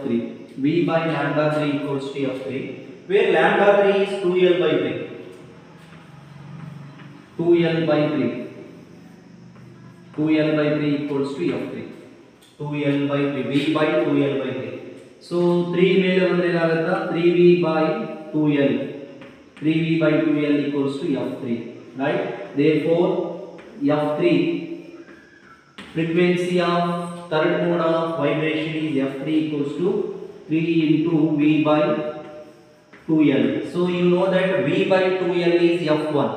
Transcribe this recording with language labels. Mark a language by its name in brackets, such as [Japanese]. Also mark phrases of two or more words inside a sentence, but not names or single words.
[English] V by lambda 3 equals to f3, where lambda 3 is 2L by 3. 2L by 3 equals to f3. 2L by 3, V by 2L by 3. [Kannada] So 3 ಮೇಲೆ ಬಂದ್ರೆ ಏನಾಗುತ್ತಾ, [English] 3V by 2L 3v by 2l equals to f3, right? Therefore, f3 frequency of third mode of vibration is f3 equals to 3 into v by 2l. So you know that v by 2l is f1.